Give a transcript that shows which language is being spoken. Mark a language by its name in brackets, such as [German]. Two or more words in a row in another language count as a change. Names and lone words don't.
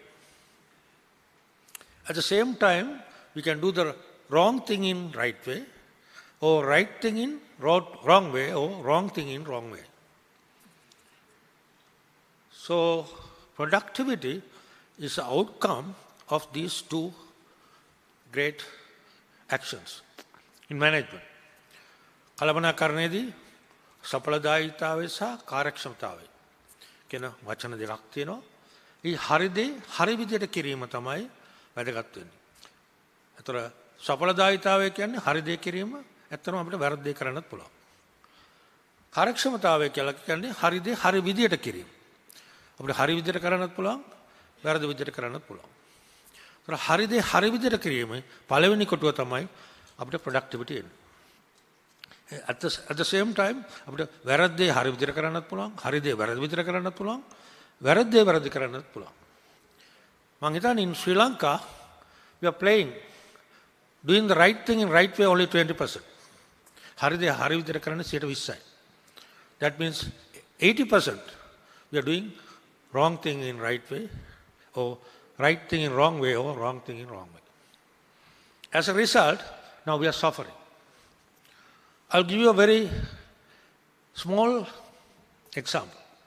[English] At the same time, we can do the wrong thing in right way, or right thing in wrong way, or wrong thing in wrong way. So productivity is the outcome of these two great actions in management. [Sinhala] කළමනාකරණයේදී සඵලදායීතාවය සහ කාර්යක්ෂමතාවය කියන වචන දෙකක් තියෙනවා. මේ හරි දේ හරි විදිහට කිරීම තමයි වැදගත් වෙන්නේ. ඒතර සඵලදායීතාවය කියන්නේ හරි දේ කිරීම, ඇත්තටම අපිට වැරදි දේ කරන්නත් පුළුවන්. කාර්යක්ෂමතාවය කියලා කියන්නේ හරි දේ හරි විදිහට කිරීම. අපිට හරි විදිහට කරන්නත් පුළුවන්, වැරදි විදිහට කරන්නත් පුළුවන්. ඒතර හරි දේ හරි විදිහට කිරීමේ පළවෙනි කොටුව තමයි අපිට productivity එන්නේ. [English] At the same time, [Sinhala] අපිට වැරදි දේ හරි විදිහට කරන්නත් පුළුවන්, හරි දේ වැරදි විදිහට කරන්නත් පුළුවන්, වැරදි දේ වැරදි කරන්නත් පුළුවන්. මම හිතන්නේ [English] in Sri Lanka we are playing doing the right thing in right way only 20%. [Sinhala] හරි දේ හරි විදිහට කරන්න 20%. [English] That means 80% we are doing wrong thing in right way, or right thing in wrong way, or wrong thing in wrong way. As a result, now we are suffering. I'll give you a very small example.